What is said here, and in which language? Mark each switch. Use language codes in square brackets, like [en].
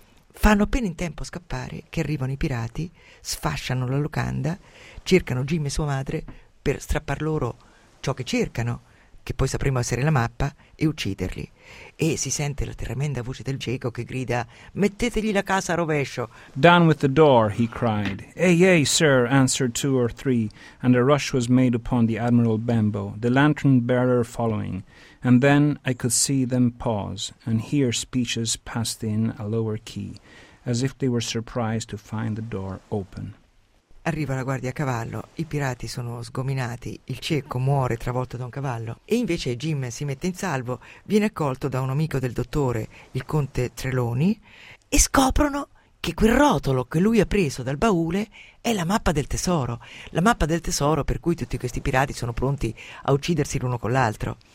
[it] Fanno appena in tempo a scappare che arrivano i pirati, sfasciano la locanda, cercano Jim e sua madre per strappar loro ciò che cercano, che poi sapremo essere la mappa, e ucciderli. E si sente la tremenda voce del cieco che grida: mettetegli la casa a rovescio. [en] Down with the door, he cried. Ay, ay, sir, answered two or three, and a rush was made upon the Admiral Bembo, the lantern bearer following, and then I could see them pause and hear speeches passed in a lower key, as if they were surprised to find the door open. [it] Arriva la guardia a cavallo, i pirati sono sgominati, il cieco muore travolto da un cavallo e invece Jim si mette in salvo, viene accolto da un amico del dottore, il conte Trelawney, e scoprono che quel rotolo che lui ha preso dal baule è la mappa del tesoro per cui tutti questi pirati sono pronti a uccidersi l'uno con l'altro.